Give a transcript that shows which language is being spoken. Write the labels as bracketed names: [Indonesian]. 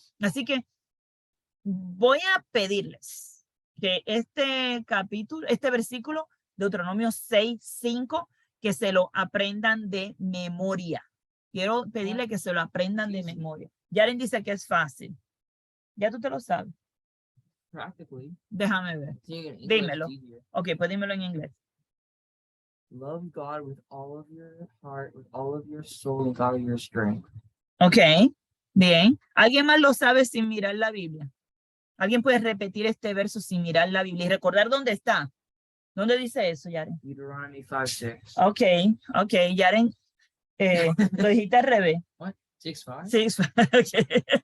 [Spanish] Así que voy a pedirles que este versículo, Deuteronomio 6:5, que se lo aprendan de memoria. Quiero pedirle que se lo aprendan de memoria. Yaren dice que es fácil. Ya tú te lo sabes. [English] Practically. [Spanish] Déjame ver. Dímelo. Ok, pues dímelo en inglés. [English] Love God with all of your heart, with all of your soul, with all of your strength. [Spanish] Ok, bien. ¿Alguien más lo sabe sin mirar la Biblia? ¿Alguien puede repetir este verso sin mirar la Biblia y recordar dónde está? ¿Dónde dice eso, Yaren? [English] Deuteronomy 5:6. [Spanish] Ok, Yaren, lo dijiste al revés. [English] What? 6:5? [Spanish] Sí, okay.